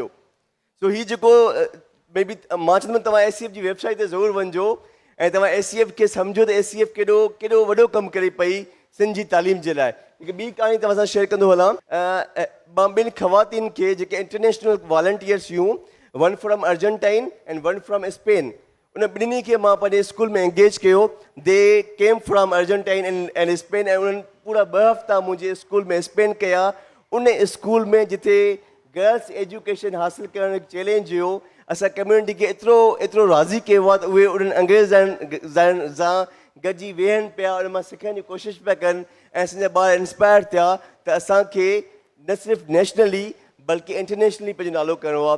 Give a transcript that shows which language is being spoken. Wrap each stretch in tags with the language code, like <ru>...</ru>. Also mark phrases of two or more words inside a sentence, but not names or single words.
<sd>सो हीउ जेको मे बी मां चवंदुमि तव्हां ACF जी वेबसाइट ते ज़रूरु वञिजो ऐं तव्हां ACF खे सम्झो त ACF केॾो वॾो कमु करे पई सिंध जी तालीम जे लाइ। हिकु ॿी कहाणी तव्हां सां शेयर कंदो हलां। मां 2 ख़वातीन खे जेके इंटरनेशनल वॉलंटियर्स हुयूं,</sd> <en>one from Argentine and one from Spain,</en> <sd>उन ॿिन्हिनि खे मां पंहिंजे स्कूल में एंगेज कयो।</sd> <en>they came from Argentine and Spain</en> <sd>ऐं उन्हनि पूरा 2 हफ़्ता मुंहिंजे स्कूल में स्पेंड कया। उन स्कूल में जिथे गर्ल्स एजुकेशन हासिलु करणु हिकु चैलेंज हुयो, असां कम्यूनिटी खे एतिरो राज़ी कयो आहे त उहे उन्हनि अंग्रेज़नि सां गॾिजी वेहनि पिया, उन मां सिखण जी कोशिशि पिया कनि ऐं असांजा ॿार इंस्पायर थिया त असांखे न सिर्फ़ु नेशनली बल्कि इंटरनेशनली पंहिंजो नालो करिणो आहे।</sd>